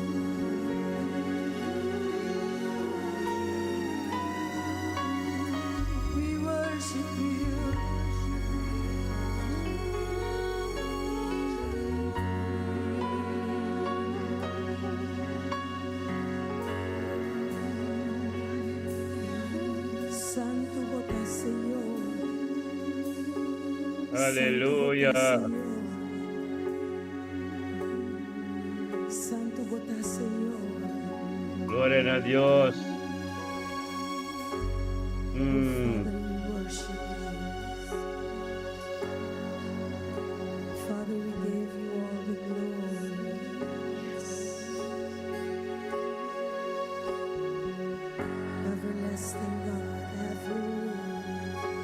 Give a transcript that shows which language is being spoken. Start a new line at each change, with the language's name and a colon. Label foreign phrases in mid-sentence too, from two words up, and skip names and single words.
English: We worship you.
Papiamento: Santo bota Señor. Aleluya. Santo bota Señor.
Spanish: Gloria a Dios.
English: Father, we worship you. Father, we give you all the glory. Everlasting God, have your way.